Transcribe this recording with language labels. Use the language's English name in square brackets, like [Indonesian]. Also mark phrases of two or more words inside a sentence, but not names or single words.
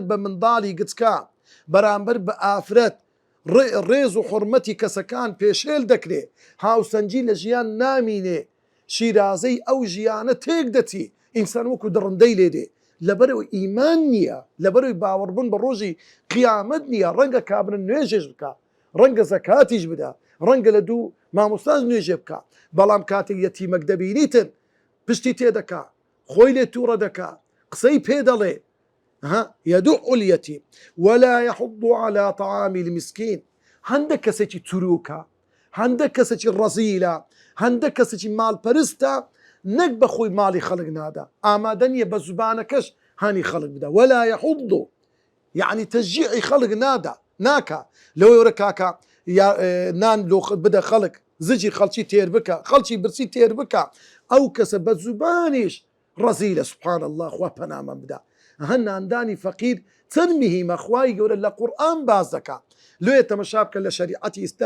[Central Kurdish] بە منداڵی گچکە بەرامبەر بە ئافرەت ڕێز و حرمەتی کەسەکان پێشێل دەکرێ هاوسەنجی لە ژیان نامینێ شیرازەی ئەو ژیانە تێک دەچی ئینسان وەکو دڕندەی لێدێ لەبەرەوە ئیمان نییە لەبەرەوەی باوەڕبوون بە ڕۆژی قیامەت نییە ڕەنگە کابرن نوێژێش بکە ڕەنگە زەکاتیش بدە ڕەنگە لە دوو مامۆستاش نوێژێ بکە بەڵام کاتێک یەتیمەک دەبینیتن پشتی تێدەکا خۆی لێ تووڕە دەکا قسەی پێ دەڵێ [Arabic] يدع اليتيم ولا يحض على طعام المسكين [Central Kurdish] هەندێک کەسێکی چروکە هەندێک کەسێکی ڕەزیلە هەندێک کەسێکی ماڵپەرستە نەک بە خۆی ماڵی خەڵک نادا ئامادە نییە بە زوبانەکەش هانی خەڵک بدە [Arabic] ولا يحض يعني [Central Kurdish] تشجيعی خەڵک ناکە لەوەی وەرە کاکە نان لۆخت بدە خەڵک زجی خەڵکی تێر بکە خەڵکی برسی تێر بکە ئەو کەسە بە زوبانیش ڕەزیلە [Arabic] سبحان الله [Central Kurdish] خوا پەنامەم بدە هەن ناندانی فەقیر چەند میهیمە خوای گەورە لە قورئان باز دەکات لێ تەمەشا بکە لە شەریعەتی ئیسلام